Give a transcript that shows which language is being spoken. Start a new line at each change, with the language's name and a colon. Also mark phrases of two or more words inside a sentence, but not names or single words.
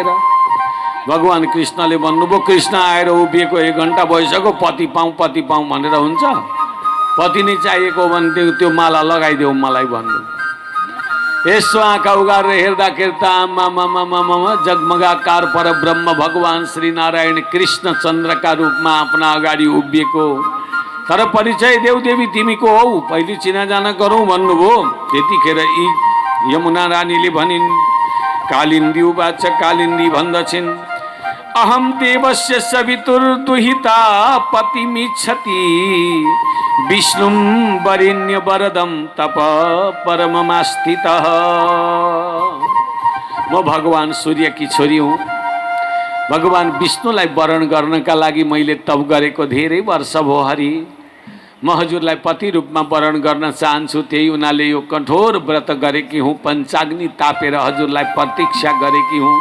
Nepali: भगवान् कृष्णले भन्नुभयो, कृष्ण आएर उभिएको 1 घन्टा भइसक्यो, पति पाऊँ भनेर हुन्छ? पति नै चाहिएको भने त्यो माला लगाइदेऊ मलाई भन्नु। यसो आँखा उगारेर हेर्दाखेरि त आमा जगमगाकार पर ब्रह्म भगवान् श्री नारायण कृष्ण चन्द्रका रूपमा आफ्ना अगाडि उभिएको। तर परिचय देऊ देवी तिमी को हौ, पहिले चिनाजाना गरौँ भन्नुभयो। त्यतिखेर यमुना रानीले भनिन्,
Sanskrit: कालिन्दी उवाच, कालिन्दी भन्दछिन्, अहम देवस्य सवितुर्दुहिता पतिमिच्छति विष्णुं वरेण्य वरदं तप परममास्थितः।
Nepali: म भगवान सूर्य की छोरी हुँ। भगवान विष्णुलाई वरण गर्नका लागि मैले तप गरेको धेरै वर्ष भयो हरि। म हजुरलाई पति रूपमा वरण गर्न चाहन्छु, त्यही हुनाले यो कठोर व्रत गरेकी हुँ, पञ्चाग्नि तापेर हजुरलाई प्रतीक्षा गरेकी हुँ।